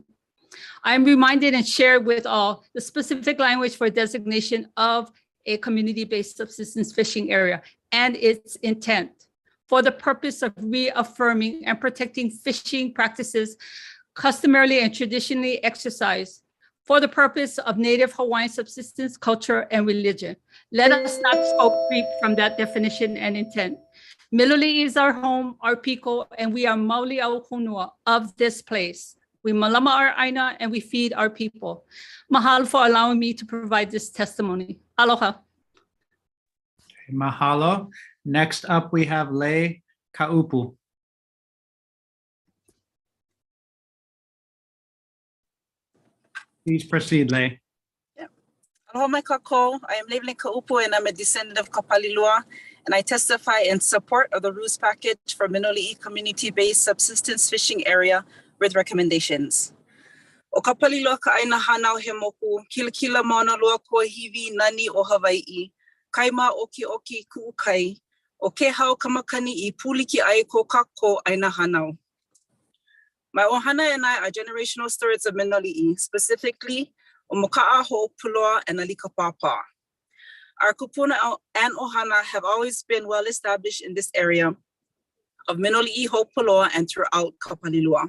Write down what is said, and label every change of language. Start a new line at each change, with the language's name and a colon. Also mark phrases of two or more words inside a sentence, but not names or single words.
English: I'm reminded and shared with all the specific language for designation of a community-based subsistence fishing area and its intent for the purpose of reaffirming and protecting fishing practices customarily and traditionally exercised for the purpose of Native Hawaiian subsistence, culture, and religion. Let us not scope creep from that definition and intent. Miloli is our home, our piko, and we are
Hawaiian: mauli au honua
English: of this place. We malama our aina and we feed our people. Mahalo for allowing me to provide this testimony. Aloha. Mahalo. Next up, we have Lei Kaupu. Please proceed, Lei.
Hawaiian: Aloha mai kākou.
English: I am Leivlin Kaupu and I'm a descendant of Kapalilua, and I testify in support of the rules package for Miloli'i Community-Based Subsistence Fishing Area with recommendations.
Hawaiian: O Kapalilua ka aina hanau he moku, kilakila mauna loa kua hiwi nani o Hawai'i, kaima oki oki ku'ukai, o ke hau kamakani I puliki ai ko kako aina hanau.
English: My ohana and I are generational stewards of Miloli'i, specifically o Moka'a Ho'opuloa and Alika Pāpā. Our kupuna and ohana have always been well established in this area of Miloli'i, Ho'opuloa, and throughout Kapalilua.